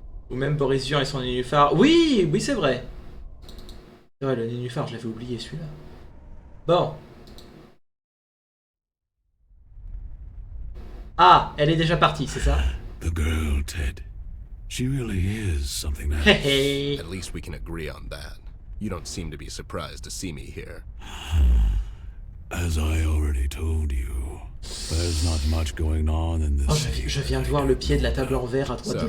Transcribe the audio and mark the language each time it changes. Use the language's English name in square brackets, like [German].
[French] Ou même Boris Vian et son nénuphar. Oui, oui c'est vrai. C'est vrai, le nénuphar, je l'avais oublié celui-là. Bon. Ah, elle est déjà partie, c'est ça? [English] The girl, Ted. She really is something else. At least we can agree on that. You don't seem to be surprised to see me here. As I already told you, there's not much going on in Oh, this. [French] je viens de voir le pied de la table en verre à droite de